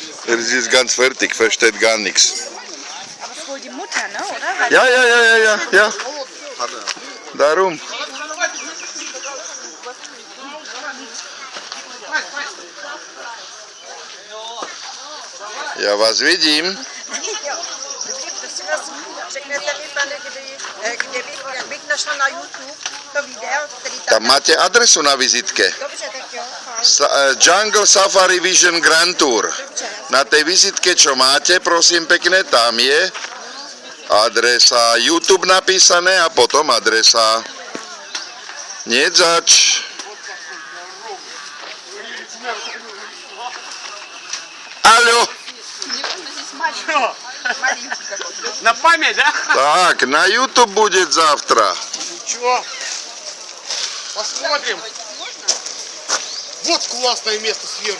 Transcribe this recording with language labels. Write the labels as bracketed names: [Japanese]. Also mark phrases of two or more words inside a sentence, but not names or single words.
[German] Das ist ganz fertig, versteht gar nichts. Aber ist wohl die Mutter, ne? Oder? Weil Ja. Panne. Darum. Ja, was vidím? [Czech] Řeknete mi, pane, kde bych našla na YouTube to video, který tam... [Slovak] Tam máte adresu na vizitke. [Czech] Dobře, tak jo. [English] Jungle Safari Vision Grand Tour. [Slovak] Na tej vizitke, čo máte, prosím pekne, tam je adresa YouTube napísané a potom adresa. Nie zač. [Russian] Алло. На память, да? Так, на YouTube будет завтра. Чего? Посмотрим. Вот классное место сверху.